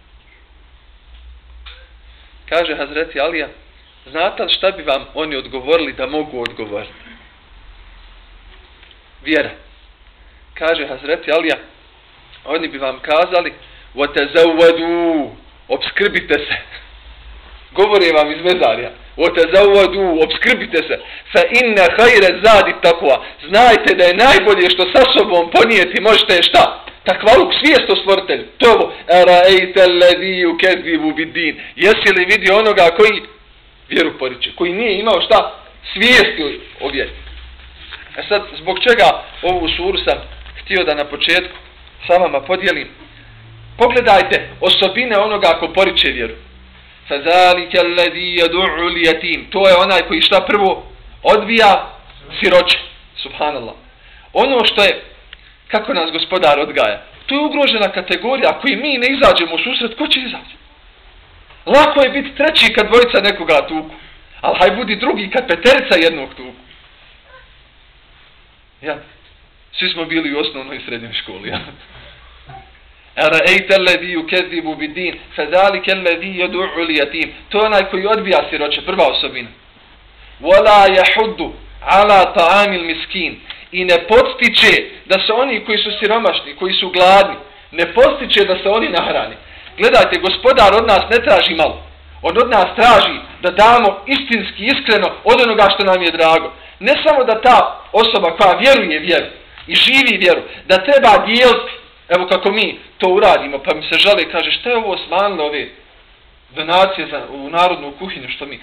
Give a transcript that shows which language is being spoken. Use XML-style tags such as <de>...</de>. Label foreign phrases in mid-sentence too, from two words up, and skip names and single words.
<bs>Kaže Hazreti Alija, znate li šta bi vam oni odgovorili da mogu odgovoriti? Vjera. Kaže Hazreti Alija, oni bi vam kazali, وَتَزَوَّدُوا, obskrbite se. Govore vam iz mezarja. وَتَزَوَّدُوا, obskrbite se.</bs> <ar>فَإِنَّ خَيْرَ زَادِ تَقْوَا,</ar> <bs>znajte da je najbolje što sa sobom ponijeti možete šta? Takvaluk, svijest o stvoritelju. To je ovo.</bs> <ar>أَرَأَيْتَ الَّذِي يُكَذِّبُ بِالدِّينِ,</ar> <bs>jesi li vidio onoga koji vjeru poriče, koji nije imao šta? Svijesti o vjeri. E sad, zbog čega ovu suru sam htio da na početku sa vama podijelim? Pogledajte osobine onoga ko poriče vjeru.</bs> <ar>فَذَلِكَ الَّذِي يَدُعُّ الْيَتِيمِ,</ar> <bs>to je onaj koji šta prvo odbija siroče. Subhanallah. Ono što je kako nas Gospodar odgaja. To je ugrožena kategorija. Ako i mi ne izađemo u susret, ko će izaći? Lako je biti treći kad dvojica nekoga tuku. Ali haj budi drugi kad peterica jednog tuku. Ja. Svi smo bili u osnovnoj i srednjoj školi. Ja. To je onaj koji odbija siroće, prva osobina.</bs> <ar>ولا يحض على طعام المسكين.</ar> <bs>I ne podstiče da se oni koji su siromašni, koji su gladni, ne podstiče da se oni nahrani. Gledajte, Gospodar od nas ne traži malo. On od nas traži da damo istinski, iskreno od onoga što nam je drago. Ne samo da ta osoba koja vjeruje vjeru i živi vjeru, da treba dijeliti, evo kako mi to uradimo, pa mi se žale, kaže, šta je ovo smanjilo ove donacije u narodnu kuhinju, što mi?</bs>